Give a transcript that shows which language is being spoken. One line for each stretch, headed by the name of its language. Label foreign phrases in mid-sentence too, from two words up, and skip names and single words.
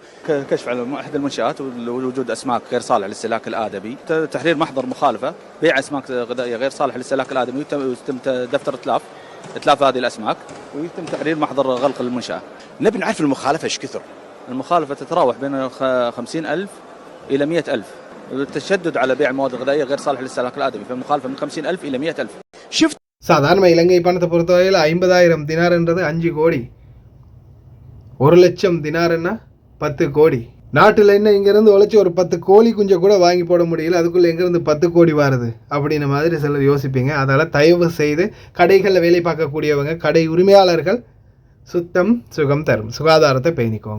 Arabic: كشف على احد المنشات ووجود اسماك غير صالحه للاستهلاك الادمي، تحرير محضر مخالفه، بيع اسماك غذائيه غير صالحه للاستهلاك الادمي، ويتم دفتر اتلاف هذه الاسماك، ويتم تحرير محضر غلق المنشاه. نبي نعرف المخالفه ايش كثر. المخالفه تتراوح بين 50,000 الى 100,000. التشدد على بيع المواد الغذائيه غير صالحه للاستهلاك الادمي، فالمخالفه من 50,000 الى 100,000. شفت
Tamil: சாதாரண இலங்கை பணத்தை பொறுத்தவரையில் 50,000 தினார்ன்றது 5 கோடி, 1,00,000 தினார்னா 10 கோடி. நாட்டில் என்ன இங்கேருந்து உழைச்சி ஒரு 10 கோழி குஞ்சை கூட வாங்கி போட முடியல, அதுக்குள்ளே எங்கேருந்து 10 கோடி வருது அப்படின்ற மாதிரி சிலர் யோசிப்பீங்க. அதனால் தயவு செய்து கடைகளில் வேலை பார்க்கக்கூடியவங்க, கடை உரிமையாளர்கள் சுத்தம் சுகம் தரும், சுகாதாரத்தை பேணிக்கோங்க.